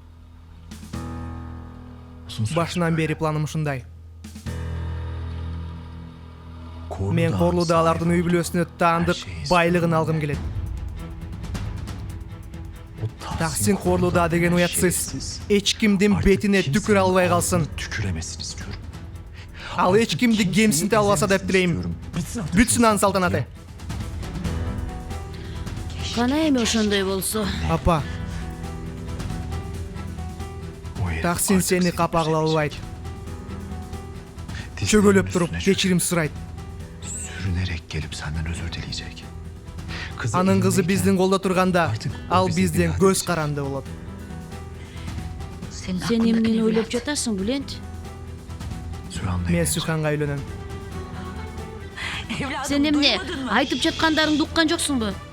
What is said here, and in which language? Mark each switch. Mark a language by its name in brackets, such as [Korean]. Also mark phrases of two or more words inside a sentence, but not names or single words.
[Kyrgyz] Башынан бери планым ушундай. Мен Корлудалардын үй бүлөсүнө таандык байлыгын алгым келет. Таксин Корлуда деген уятсыз. Эч кимдин бетине түкүрө албай калсын. [Turkish] Tüküremezsiniz diyorum. [Kyrgyz] Ал эч кимди кемсинте албаса деп тилейм. Бүтсүн анын салтанаты. Кана эми ошондой болсо. Апа. Таксин сени капа кыла албайт. Чөгөлөп туруп кечирим сурайт. [Turkish] Sürünerek gelip senden özür dileyecek. [Kyrgyz] Анын кызы биздин колдо турганда, ал бизден көз каранды болот. Сен эмнени ойлоп жатасың, Бүлен? Мен Суханга үйлөнөм. Сен эмне айтып жаткандарыңды уккан жоксуңбу?